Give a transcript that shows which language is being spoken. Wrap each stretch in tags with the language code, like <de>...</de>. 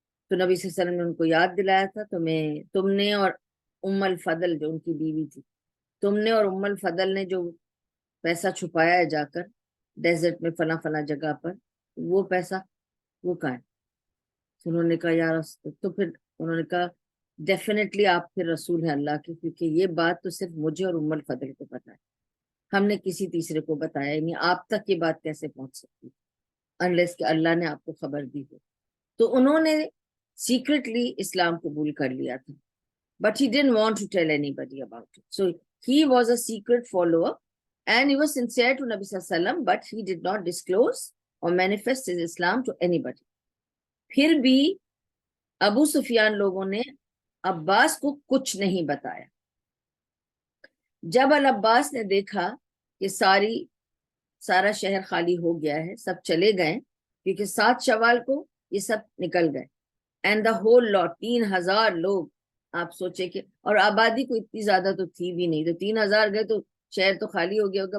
<hi>तो नबी सल्लल्लाहु अलैहि वसल्लम ने उनको याद दिलाया था, तुमने और उम्मुल फदल जो उनकी बीवी थी, तुमने और उम्मुल फदल ने जो पैसा छुपाया है जाकर डेजर्ट में फला फला जगह पर, वो पैसा वो कहाँ है? तो उन्होंने कहा यार, तो फिर उन्होंने कहा डेफिनेटली आप फिर रसूल हैं अल्लाह के, क्योंकि ये बात तो सिर्फ मुझे और उम्मुल फदल को पता है, हमने किसी तीसरे को बताया ही नहीं. आप तक ये बात कैसे पहुंच सकती अनलेस कि अल्लाह ने आपको खबर दी हो. तो उन्होंने सीक्रेटली इस्लाम कबूल कर लिया था,</hi> <en>but he didn't want to tell anybody about it. So he was a secret follower and he was sincere to Nabi Sallallahu Alaihi Wasallam, but he did not disclose or manifest his Islam to anybody.</en> <hi>फिर भी अबू सुफियान लोगों ने अब्बास को कुछ नहीं बताया. जब अल अब्बास ने देखा कि सारा शहर खाली हो गया है, सब चले गए, क्योंकि 7 शवाल को ये सब निकल गए,</hi> <en>and the whole lot</en> <hi>3000 लोग, आप सोचे कि, और आबादी को इतनी ज्यादा तो थी भी नहीं, तो 3000 गए तो शहर तो खाली हो गया होगा.</hi>